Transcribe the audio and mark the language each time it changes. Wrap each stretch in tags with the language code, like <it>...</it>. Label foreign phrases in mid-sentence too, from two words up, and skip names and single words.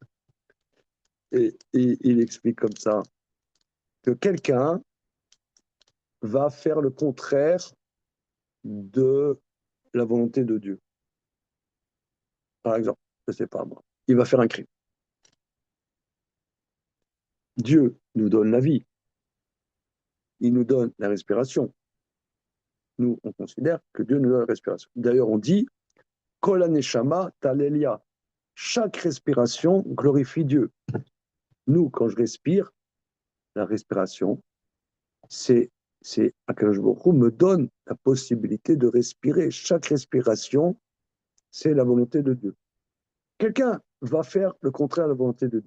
<fr>Et il explique comme ça que quelqu'un va faire le contraire de la volonté de Dieu. Par exemple, je ne sais pas moi, il va faire un crime. Dieu nous donne la vie, il nous donne la respiration. Nous, on considère que Dieu nous donne la respiration. D'ailleurs, on dit</fr> <he>כל הנשמה תהלל יה.</he> <fr>Chaque respiration glorifie Dieu. Nous, quand je respire, la respiration, c'est c'est</fr> <he>הקדוש ברוך הוא</he> <fr>me donne la possibilité de respirer. Chaque respiration, c'est la volonté de Dieu. Quelqu'un va faire le contraire de la volonté de Dieu.</fr>